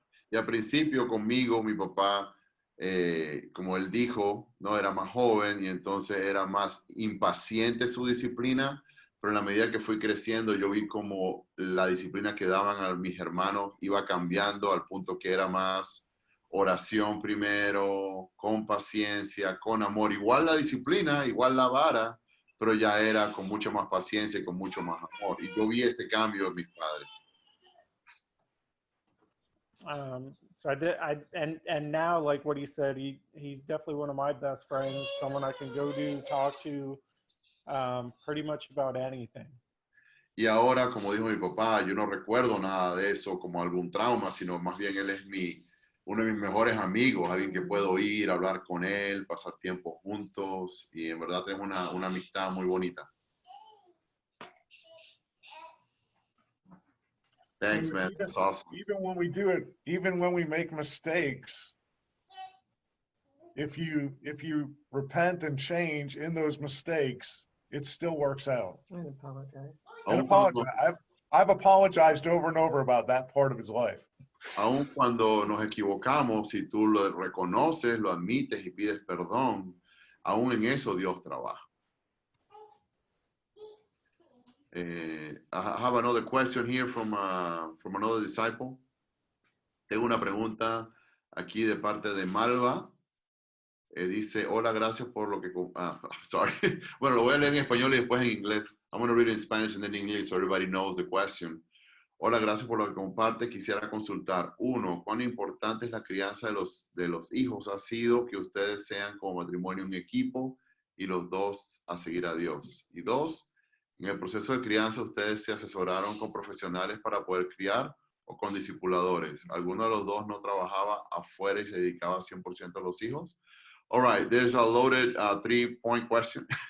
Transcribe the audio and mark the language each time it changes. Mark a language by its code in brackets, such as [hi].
[es] Y al principio conmigo, mi papá, como él dijo, no era más joven y entonces era más impaciente su disciplina, pero en la medida que fui creciendo yo vi como la disciplina que daban a mis hermanos iba cambiando al punto que era más oración primero, con paciencia, con amor, igual la disciplina, igual la vara, pero ya era con mucha más paciencia y con mucho más amor, y yo vi este cambio en mis padres. [en] So I did, and now, like what he said, he's definitely one of my best friends, someone I can go to, talk to, pretty much about anything. [es] Y ahora, como dijo mi papá, yo no recuerdo nada de eso como algún trauma, sino más bien él es uno de mis mejores amigos, alguien que puedo ir, hablar con él, pasar tiempo juntos y en verdad tenemos una amistad muy bonita. [en] Thanks, man. That's awesome. Even when we do it, even when we make mistakes, if you repent and change in those mistakes, it still works out. And apologize. And apologize. I've apologized over and over about that part of his life. [es] Aun cuando nos equivocamos, si tú lo reconoces, lo admites y pides perdón, aún en eso Dios trabaja. [en] I have another question here from another disciple. [es] Tengo una pregunta aquí de parte de Malva. Dice, hola, gracias por lo que... sorry. Bueno, lo voy a leer en español y después en inglés. [en] I'm going to read it in Spanish and then in English so everybody knows the question. [es] Hola, gracias por lo que comparte. Quisiera consultar. 1, ¿cuán importante es la crianza de los hijos? ¿Ha sido que ustedes sean como matrimonio un equipo y los dos a seguir a Dios? Y 2, en el proceso de crianza, ¿ustedes se asesoraron con profesionales para poder criar o con discipuladores? ¿Alguno de los dos no trabajaba afuera y se dedicaba 100% a los hijos? [en] All right, there's a loaded 3-point question.